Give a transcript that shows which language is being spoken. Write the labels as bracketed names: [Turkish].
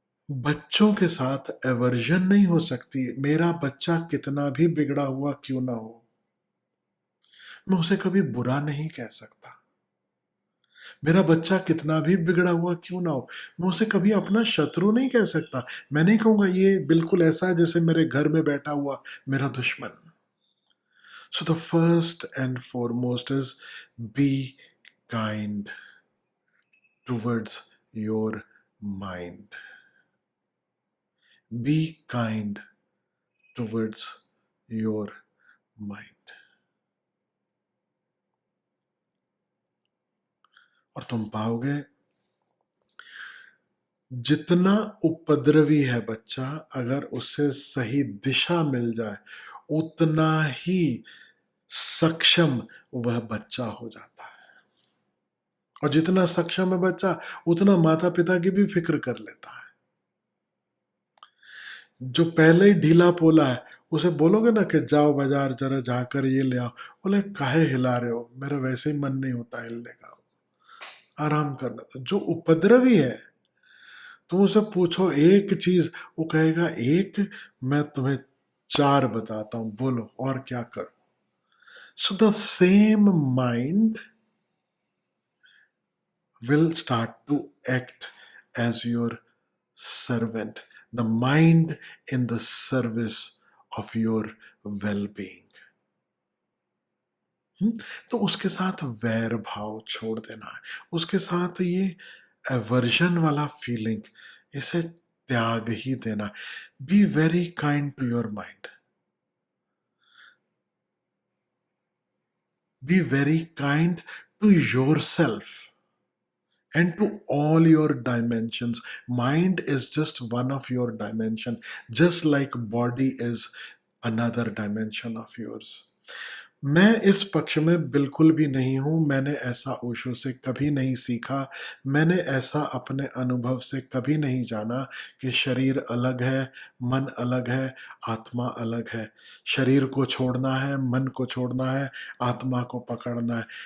[Hindi] बच्चों के साथ एवर्जन नहीं हो सकती। मेरा बच्चा कितना भी बिगड़ा हुआ क्यों ना हो, मैं उसे कभी बुरा नहीं कह सकता। मेरा बच्चा कितना भी बिगड़ा हुआ क्यों ना हो, मैं उसे कभी अपना शत्रु नहीं कह सकता। मैं नहीं कहूंगा ये बिल्कुल ऐसा है जैसे मेरे घर में बैठा हुआ मेरा दुश्मन। [English] So the first and foremost is be kind towards your mind. Be kind towards your mind. [Hindi] और तुम पाओगे जितना उपद्रवी है बच्चा, अगर उसे सही दिशा मिल जाए, उतना ही सक्षम वह बच्चा हो जाता है। और जितना सक्षम है बच्चा, उतना माता पिता की भी फिक्र कर लेता है। जो पहले ही ढीला पोला है, उसे बोलोगे ना कि जाओ बाजार जरा जाकर ये ले आओ, बोले काहे हिला रहे हो, मेरा वैसे ही मन नहीं होता हिलने का, आराम करना। तो जो उपद्रवी है, तुम उसे पूछो एक चीज, वो कहेगा एक, मैं तुम्हें चार बताता हूं, बोलो और क्या करो। [English] So the same mind will start to act as your servant, the mind in the service of your well-being. [Hindi] तो उसके साथ वैर भाव छोड़ देना है, उसके साथ ये एवर्जन वाला फीलिंग, इसे त्याग ही देना। [English] Be very kind to your mind, be very kind to your self and to all your dimensions. Mind is just one of your dimension, just like body is another dimension of yours. [Hindi] मैं इस पक्ष में बिल्कुल भी नहीं हूं, मैंने ऐसा ओशो से कभी नहीं सीखा, मैंने ऐसा अपने अनुभव से कभी नहीं जाना कि शरीर अलग है, मन अलग है, आत्मा अलग है। शरीर को छोड़ना है, मन को छोड़ना है, आत्मा को पकड़ना है।